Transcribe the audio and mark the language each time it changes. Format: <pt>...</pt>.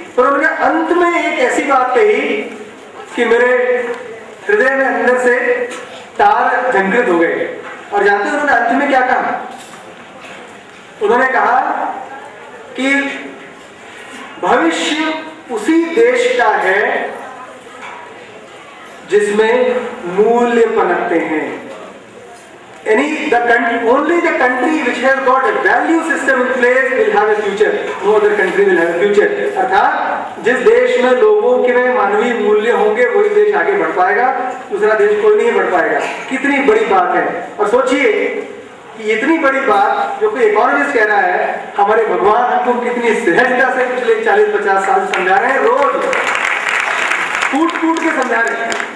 <hi>पर उन्होंने अंत में एक ऐसी बात कही कि मेरे हृदय में अंदर से तार झंकृत हो गए। और जानते हैं उन्होंने अंत में क्या कहा? उन्होंने कहा कि भविष्य उसी देश का है जिसमें मूल्य पनपते हैं।</hi> <en>Only the country which has got a value system in place will have a future. No other country will have a future.</en> <hi>अर्थात जिस देश में लोगों के में मानवीय मूल्य होंगे वही देश आगे बढ़ पाएगा, दूसरा देश कोई नहीं बढ़ पाएगा। कितनी बड़ी बात है। और सोचिए कि इतनी बड़ी बात जो कोई इकोनॉमिस्ट कह रहा है, हमारे भगवान हमको कितनी सहजता से पिछले 40-50 साल समझा रहे हैं, रोज कूट के समझा रहे हैं।</hi>